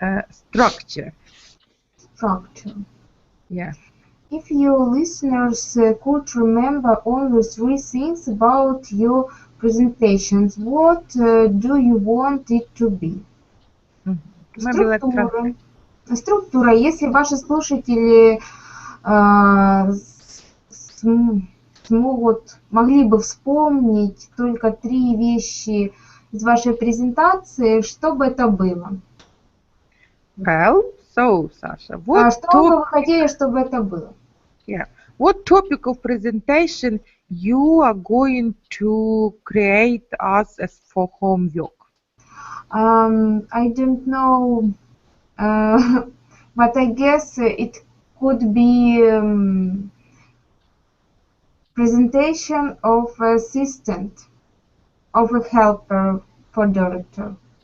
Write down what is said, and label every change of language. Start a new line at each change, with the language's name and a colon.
English: Structure. Structure. Yeah. If your listeners could remember only 3 things about your presentations, what do you want it to be? Maybe let's
Russian: Структура. Структура. Если ваши слушатели могли бы вспомнить только 3 вещи из вашей презентации, что бы это было?
English: Well, so Sasha,
Russian: Что бы вы хотели, чтобы это было?
English: Yeah. What topic of presentation you are going to create us as for homework? I don't know, but I guess it could be presentation of assistant, of a helper for director.